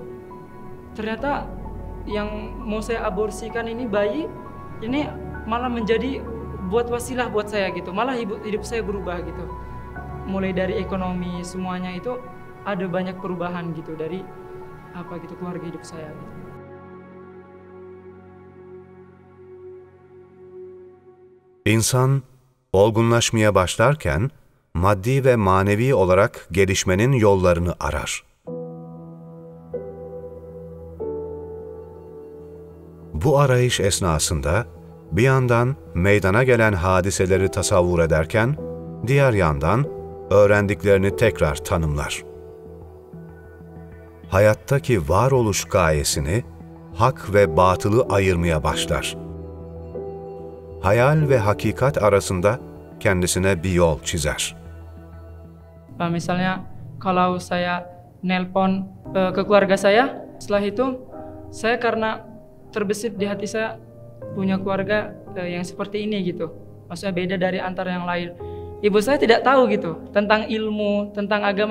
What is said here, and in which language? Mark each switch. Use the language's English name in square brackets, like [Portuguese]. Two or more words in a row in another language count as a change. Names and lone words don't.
[Indonesian] Ternyata yang mau saya aborsikan ini, bayi ini malah menjadi buat wasilah buat saya gitu. Malah hidup saya berubah gitu. Mulai dari ekonomi semuanya itu ada banyak perubahan gitu dari keluarga hidup saya gitu. [Turkish] İnsan olgunlaşmaya başlarken maddi ve manevi olarak gelişmenin yollarını arar. Bu arayış esnasında bir yandan meydana gelen hadiseleri tasavvur ederken, diğer yandan öğrendiklerini tekrar tanımlar. Hayattaki varoluş gayesini, hak ve batılı ayırmaya başlar. Hayal ve hakikat arasında kendisine bir yol çizer. [Indonesian] Misalnya kalau saya nelpon ke keluarga saya, setelah itu saya karena terbesit di hati saya punya keluarga yang seperti ini gitu. Maksudnya beda dari antara yang lain. Ibu saya tidak tahu gitu tentang ilmu, tentang agama.